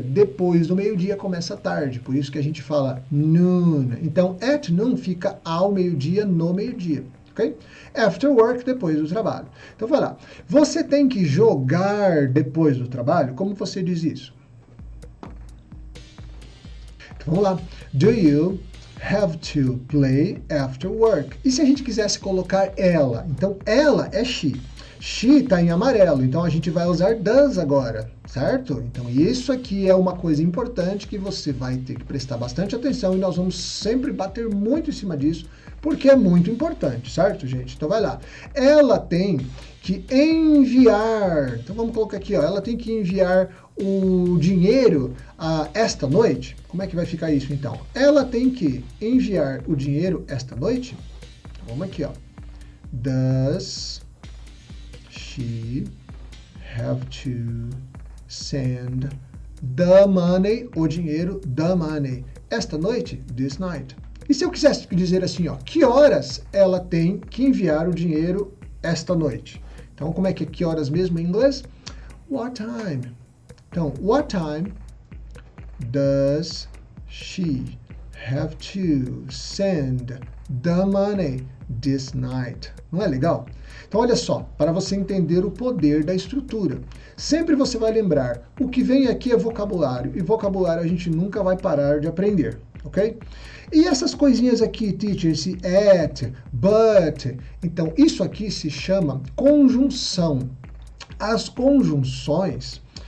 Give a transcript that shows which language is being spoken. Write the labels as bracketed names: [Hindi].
[Portuguese] Depois do meio-dia começa a tarde, por isso que a gente fala noon. Então, [English] at noon [Portuguese] fica ao meio-dia, no meio-dia. Ok? [English] After work, [Portuguese] depois do trabalho. Então, vai lá. Você tem que jogar depois do trabalho? Como você diz isso? Então, vamos lá. [English] Do you have to play after work? [Portuguese] E se a gente quisesse colocar ela? Então, ela é she. She está em amarelo, então a gente vai usar does agora, certo? Então, isso aqui é uma coisa importante que você vai ter que prestar bastante atenção e nós vamos sempre bater muito em cima disso, porque é muito importante, certo, gente? Então, vai lá. Ela tem que enviar, então vamos colocar aqui, ó, ela tem que enviar o dinheiro esta noite. Como é que vai ficar isso, então? Ela tem que enviar o dinheiro esta noite? Vamos aqui, ó. [English] Does she have to send the money, [Portuguese] o dinheiro, [English] the money, [Portuguese] esta noite, [English] this night? [Portuguese] E se eu quisesse dizer assim, ó, que horas ela tem que enviar o dinheiro esta noite? Então, como é que horas mesmo em inglês? [English] What time? [Portuguese] Então, [English] what time does she have to send the money this night? [Portuguese] Não é legal? Então, olha só, para você entender o poder da estrutura. Sempre você vai lembrar, o que vem aqui é vocabulário, e vocabulário a gente nunca vai parar de aprender, ok? E essas coisinhas aqui, teacher, esse at, but, então isso aqui se chama conjunção. As conjunções,